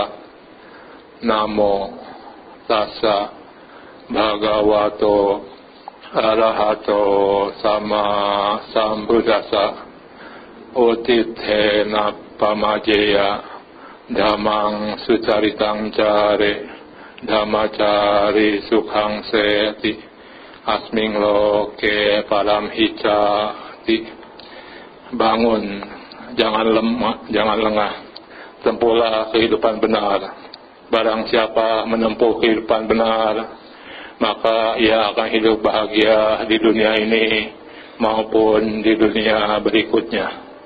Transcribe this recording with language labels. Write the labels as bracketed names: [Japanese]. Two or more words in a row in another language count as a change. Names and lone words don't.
[Pali] Namo tassa bhagavato arahato sama sambuddhassa. Utithena pamajeya dhammang sucaritang care dhammacari sukhang seti asming loke param hicati. [Indonesian] Bangun, jangan lemah, jangan lengah, tempuhlah kehidupan benar. Barang siapa menempuh kehidupan benar, maka ia akan hidup bahagia di dunia ini maupun di dunia berikutnya.